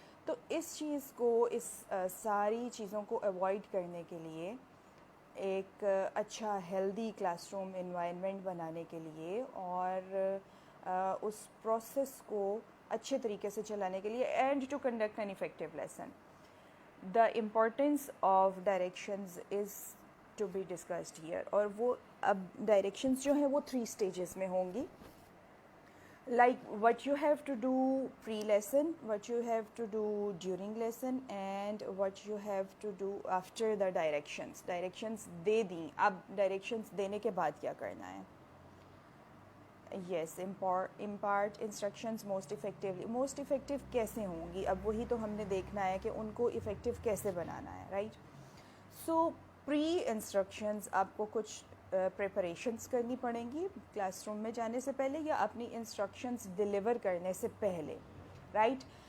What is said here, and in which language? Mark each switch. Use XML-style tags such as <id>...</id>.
<ur>تو اس چیز کو، اس ساری چیزوں کو ایوائڈ کرنے کے لیے، ایک اچھا ہیلدی کلاس روم انوائرمنٹ بنانے کے لیے اور اس پروسیس کو اچھے طریقے سے چلانے کے لیے،</ur> <en>And to conduct an effective lesson, the importance of directions is to be discussed here.</en> <ur>اور وہ اب ڈائریکشنز جو ہیں وہ 3 اسٹیجز میں ہوں گی،</ur> <en>like what you have to do pre-lesson, what you have to do during lesson, and what you have to do after the directions.</en> <ur>directions دے دیں، اب directions دینے کے بعد کیا کرنا ہے.</ur> <en>Yes, impart instructions most effectively.</en> <ur>most effective کیسے ہوں گی، اب وہی تو ہم نے دیکھنا ہے کہ ان کو effective کیسے بنانا ہے، رائٹ. سو پری انسٹرکشنز آپ کو کچھ پریپریشنس کرنی پڑیں گی کلاس روم میں جانے سے پہلے یا اپنی انسٹرکشنز ڈیلیور کرنے سے پہلے، رائٹ.</ur>